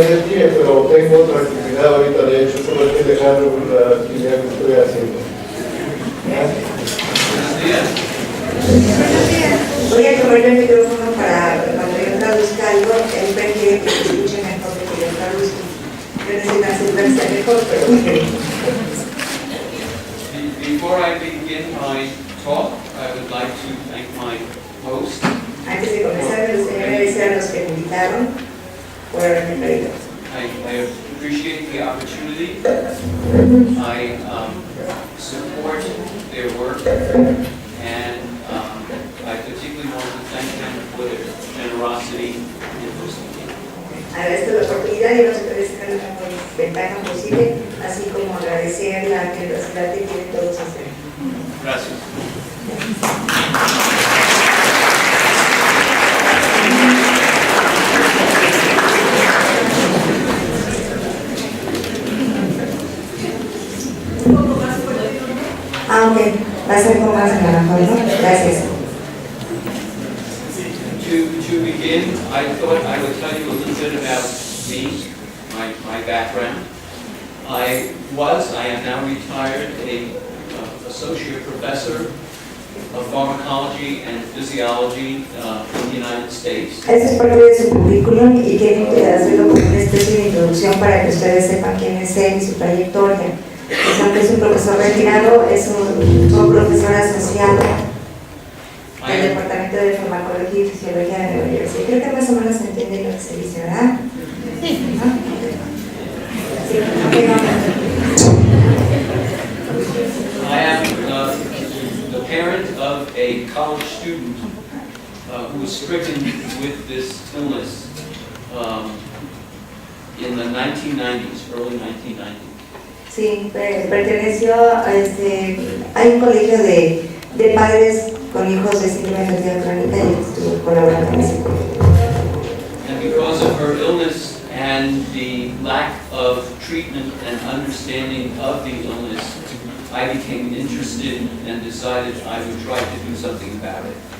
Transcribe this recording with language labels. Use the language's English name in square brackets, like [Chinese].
[Spanish] Pero tengo otra actividad ahorita, de hecho, solo estoy dejando la actividad que estoy haciendo. Buenos días. Voy a tomar el micrófono para cuando yo traduzca algo, él prefiere que se escuche mejor que yo traduzca. Yo necesito acercarse mejor, pero bueno. [English] Before I begin my talk, I would like to thank my host. [Spanish] Antes de comenzar, me gustaría agradecer a los que me invitaron por haberme traído. [English] I appreciate the opportunity. I support their work, and I particularly want to thank them for their generosity in hosting me. [Spanish] Agradezco la oportunidad y los agradezco la mejor ventaja posible, así como agradecer la generosidad que tienen todos ustedes. Gracias. Aunque va a ser como más en la mejor, ¿no? Gracias. [English] To begin, I thought I would tell you a little bit about me, my background. I am now retired, associate professor of pharmacology and physiology in the United States. [Spanish] Este es parte de su currículum y quiero hacerlo como una especie de introducción para que ustedes sepan quién es él y su trayectoria. Pues aunque es un profesor retirado, es un profesor asociado del Departamento de Farmacología y Fisiología de Nueva Jersey. Creo que más o menos se entiende lo que se dice, ¿verdad? Sí. ¿No? Sí. [English] I am the parent of a college student who was stricken with this illness in the 1990s, early 1990s. [Spanish] Sí, perteneció hay un colegio de padres con hijos de síndrome de fatiga crónica y estuvo colaborando en ese colegio. [English] And because of her illness and the lack of treatment and understanding of the illness, I became interested and decided I would try to do something about it.